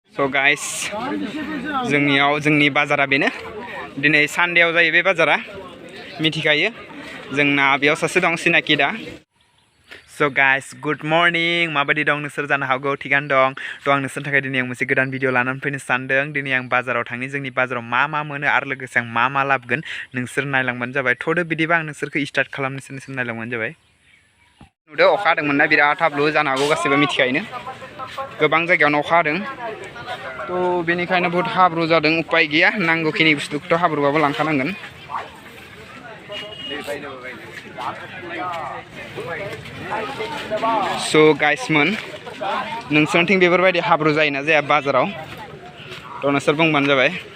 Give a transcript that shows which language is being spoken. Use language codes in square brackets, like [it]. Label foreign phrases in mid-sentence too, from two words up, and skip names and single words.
[en] So guys, [brx] जोंनि बाजारा बेनो दिनै सानडेआव जायो बे बाजारा मिथिखायो जोंना बेयाव सासे दं सिनाखि दा [en] So guys, good morning. [brx] माबायदि दं नोंसोर जानो हागौ थिगानो दं थ' आं नोंसोरनि थाखाय दिनै आं मोनसे गोदान भिडिअ लानानै फैनो सानदों दिनै आं बाजाराव थांनि जोंनि बाजाराव मा मोनो आरो लोगोसे आं मा लाबोगोन नोंसोर नायलांबानो जाबाय थ'दो बिदिबा आं नोंसोरखौ स्टार्ट खालामनोसै नोंसोर नायलांबानो जाबाय नुदो अखा हादोंमोन ना बिराद हाब्रु जानो हागौ गासैबो मिथिखायोनो गोबां जायगायावनो अखा हादों थ' बेनिखायनो बहुत हाब्रु जादों उपाय गैया नांगौखिनि बुस्थुखौथ' हाब्रुबाबो लांखानांगोन [en] So guys [brx] मोन नोंसोरनिथिं बेफोरबायदि हाब्रु जायोना जाया बाजाराव थ' नोंसोर बुंबानो जाबाय